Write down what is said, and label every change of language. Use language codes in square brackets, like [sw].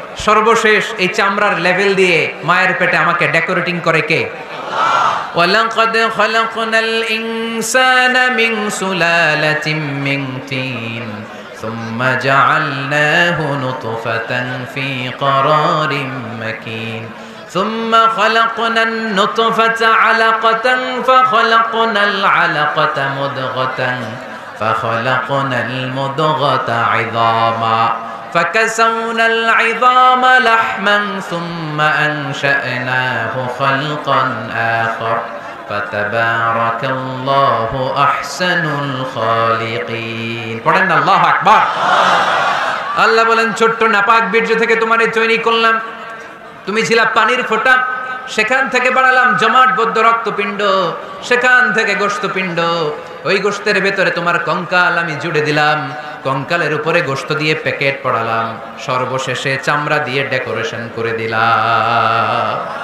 [bn] সর্বশেষ এই চামড়ার লেভেল দিয়ে মায়ের পেটে আমাকে ডেকোরেটিং করে কে? [ar] আল্লাহ। ওয়ালাকাদ খালাকনাল ইনসানা মিন সুলালাতিন মিন তিন সুম্মা জাআলনাহু নুতফাতান ফি ক্বারারিন মাকিন ثم خلقنا النطفة علقة فخلقنا العلقة مضغة فخلقنا المضغة عظاما فكسونا العظام لحما ثم أنشأناه خلقا آخر فتبارك الله أحسن الخالقين [bn] পড়েন আল্লাহু আকবার। আল্লাহ বলেন ছোট্ট নাপাক বীর্য থেকে তোমারে তৈরি করলাম, তুমি ছিলা পানির ফোঁটা, সেখান থেকে বানালাম জমাটবদ্ধ রক্তপিণ্ড, সেখান থেকে গোশতপিণ্ড, ওই গোশতের ভেতরে তোমার কঙ্কাল আমি জুড়ে দিলাম, কঙ্কালের উপরে গোশত দিয়ে প্যাকেট পড়ালাম, সর্বশেষে চামড়া দিয়ে ডেকোরেশন করে দিলাম।